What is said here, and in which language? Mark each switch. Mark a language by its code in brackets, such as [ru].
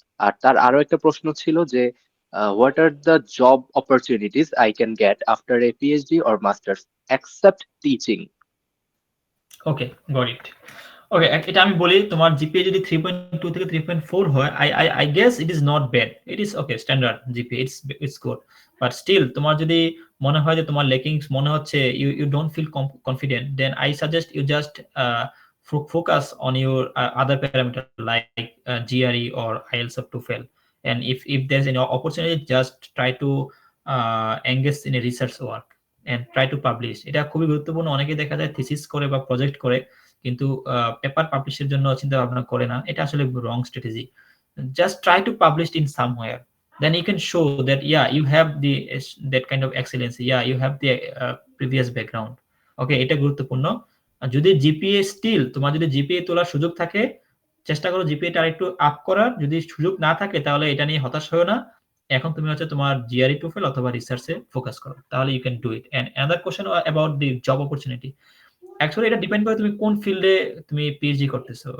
[bn] আর তার আরো একটা প্রশ্ন ছিল যে [en] What are the job opportunities I can get after a PhD or masters except teaching. Okay, got it. Okay, [bn] এটা আমি বলি, তোমার জিপিএ যদি 3.2 থেকে 3.4 হয়, [en] I guess it is not bad, it is okay standard GPA, it's good. But still [bn] তোমার যদি মনে হয় যে তোমার লেকিংস মনে হচ্ছে, [en] You don't feel confident, then I suggest you just focus on your other parameter like GRE or IELTS of TOEFL, and if there's any opportunity, just try to engage in a research work and try to publish. [bn] এটা খুবই গুরুত্বপূর্ণ। অনেকে দেখা যায় thesis করে বা project করে কিন্তু পেপার পাবলিশের জন্য চিন্তা ভাবনা করে না, এটা আসলে রং strategy. [en] Just try to publish in somewhere, then you can show that yeah you have the that kind of excellence, yeah you have the previous background. [bn] ওকে, এটা গুরুত্বপূর্ণ। যদি জিপিএ স্টিল তোমার যদি জিপিএ তোলার সুযোগ থাকে, চেষ্টা করো জিপিএটা আরেকটু আপ করার। যদি সুযোগ না থাকে তাহলে এটা নিয়ে হতাশ হও না, এখন তুমি হচ্ছে তোমার জিআরই টোফেল অথবা রিসার্চে ফোকাস করো, তাহলে [en] You can do it. And another question about the job opportunity, [bn] actually এটা ডিপেন্ড করে তুমি কোন ফিল্ডে তুমি পিএইচডি করতেছো।